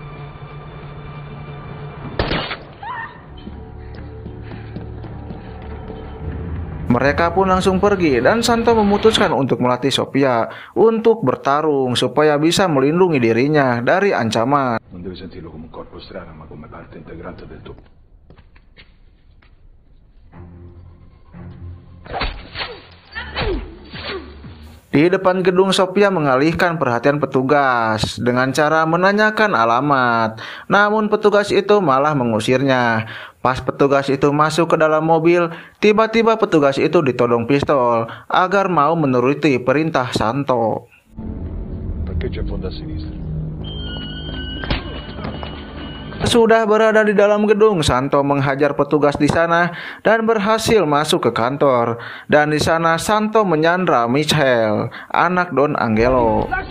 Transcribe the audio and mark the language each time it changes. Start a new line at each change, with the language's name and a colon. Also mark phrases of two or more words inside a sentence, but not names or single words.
Indonesian: Mereka pun langsung pergi dan Santo memutuskan untuk melatih Sophia untuk bertarung supaya bisa melindungi dirinya dari ancaman.
Italian: Non devi sentirlo come un corpo strano, ma come parte integrante del tuo.
Indonesian: Di depan gedung, Sophia mengalihkan perhatian petugas dengan cara menanyakan alamat. Namun petugas itu malah mengusirnya. Pas petugas itu masuk ke dalam mobil, tiba-tiba petugas itu ditodong pistol agar mau menuruti perintah Santo.
Italian: Perché c'è fondo a sinistra?
Indonesian: Sudah berada di dalam gedung, Santo menghajar petugas di sana dan berhasil masuk ke kantor. Dan di sana Santo menyandra Michelle, anak Don Angelo.